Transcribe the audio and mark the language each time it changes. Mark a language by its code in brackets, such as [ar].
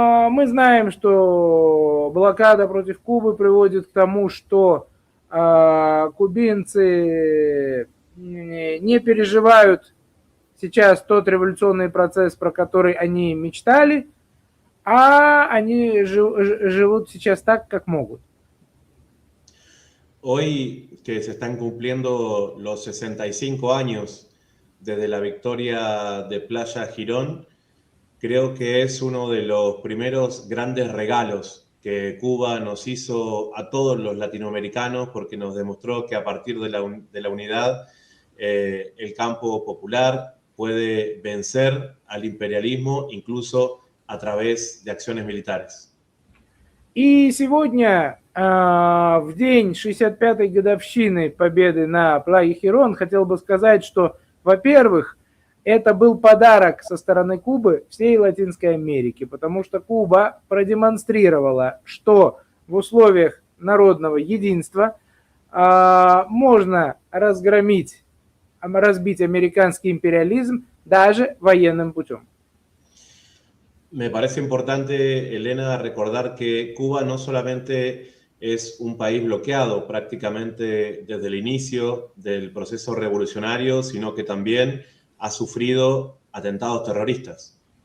[ru] Мы знаем, что блокада против Кубы приводит к тому, что кубинцы не переживают сейчас тот революционный процесс, про который они мечтали, а они живут сейчас так, как могут. [es] Hoy que se están cumpliendo los 65 años desde la victoria de Playa Girón, creo que es uno de los primeros grandes regalos que Cuba nos hizo a todos los latinoamericanos porque nos demostró que a partir de la unidad el campo popular puede vencer al imperialismo incluso a través de acciones militares. [ru] И сегодня, в день 65-й годовщины победы на Плае Хирон, хотел бы сказать, что, во-первых, это был подарок со стороны Кубы всей Латинской Америке, потому что Куба продемонстрировала, что в условиях народного единства можно разбить американский империализм даже военным путем. [es] Me parece importante, Elena, recordar que Cuba no solamente es un país bloqueado prácticamente desde el inicio del proceso revolucionario, sino que también ha sufrido atentados terroristas.